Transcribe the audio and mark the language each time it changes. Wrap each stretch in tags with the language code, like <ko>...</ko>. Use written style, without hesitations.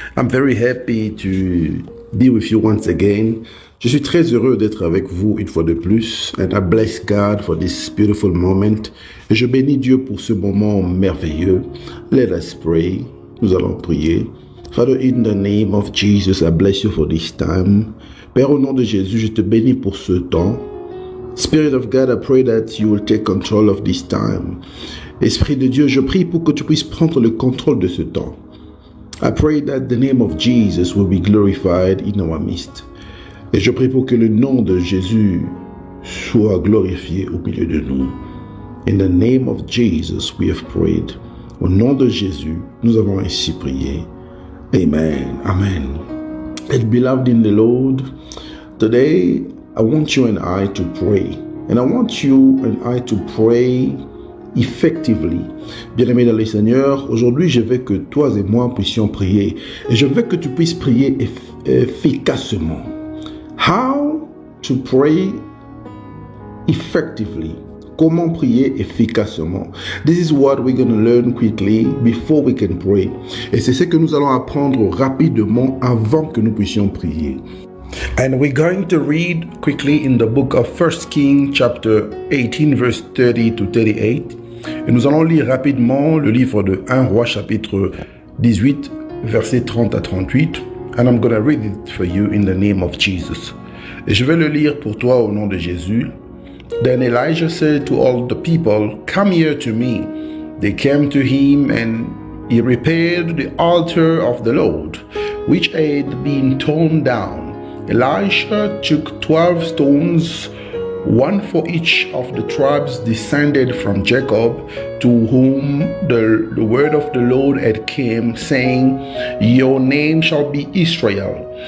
<en>I'm very happy to be with you once again.</en> <fr>Je suis très heureux d'être avec vous une fois de plus.</fr> <en>And I bless God for this beautiful moment.</en> <fr>Et je bénis Dieu pour ce moment merveilleux.</fr> <en>Let us pray.</en> <fr>Nous allons prier.</fr> <en>Father, in the name of Jesus, I bless you for this time.</en> <fr>Père, au nom de Jésus, je te bénis pour ce temps.</fr> <en>Spirit of God, I pray that you will take control of this time.</en> <fr>Esprit de Dieu, je prie pour que tu puisses prendre le contrôle de ce temps.</fr> <en>I pray that the name of Jesus will be glorified in our midst.</en> <fr>Et je prie pour que le nom de Jésus soit glorifié au milieu de nous.</fr> <en>In the name of Jesus, we have prayed.</en> <fr>Au nom de Jésus, nous avons ainsi prié.</fr> <en>Amen. Amen. And beloved in the Lord, today I want you and I to pray. And I want you and I to pray effectively.</en> <fr>Bien-aimé dans le Seigneur, aujourd'hui je veux que toi et moi puissions prier. Et je veux que tu puisses prier efficacement.</fr> <en>How to pray effectively.</en> <fr>Comment prier efficacement.</fr> <en>This is what we're going to learn quickly before we can pray.</en> <fr>Et c'est ce que nous allons apprendre rapidement avant que nous puissions prier.</fr> <en>And we're going to read quickly in the book of 1 Kings chapter 18 verse 30 to 38.</en> <fr>Et nous allons lire rapidement le livre de 1 Roi chapitre 18 versets 30 à 38.</fr> <en>And I'm going to read it for you in the name of Jesus.</en> <fr>Et je vais le lire pour toi au nom de Jésus.</fr> <en>Then Elijah said to all the people, "Come here to me." They came to him, and he repaired the altar of the Lord, which had been torn down. Elisha took 12 stones, one for each of the tribes descended from Jacob, to whom the word of the Lord had come, saying, "Your name shall be Israel."</en>